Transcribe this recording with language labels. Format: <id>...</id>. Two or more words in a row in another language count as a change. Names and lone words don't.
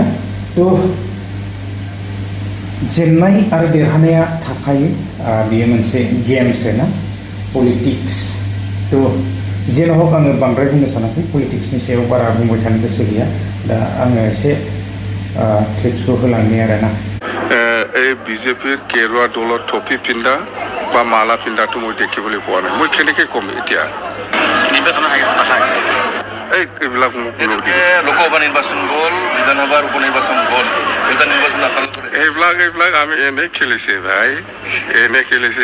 <brx>थ' जेननाय आरो देरहानाया थाखायो, बेयो मोनसे गेमसो ना पलिटिक्स। थ' जेन' हक आङो बांद्राय बुंनो सानाखै, पलिटिक्सनि सायाव बारा बुंबाय थानो गोसो गैया। दा आङो एसे क्लिप्सखौ होलांनि आरोना।</brx> <as>এই বিজেপিৰ কেৰুৱা দলত টপি পিন্ধা বা মালা পিন্ধাটো মই দেখিবলৈ পোৱা নাই। মই কেনেকৈ ক'ম এতিয়া? নিৰ্বাচনৰ কথা এইবিলাক মোক লোকসভা নিৰ্বাচন গ'ল, বিধানসভাৰ উপ নিৰ্বাচন গ'ল, এইবিলাক আমি এনেই খেলিছে ভাই, এনেই খেলিছে।</as>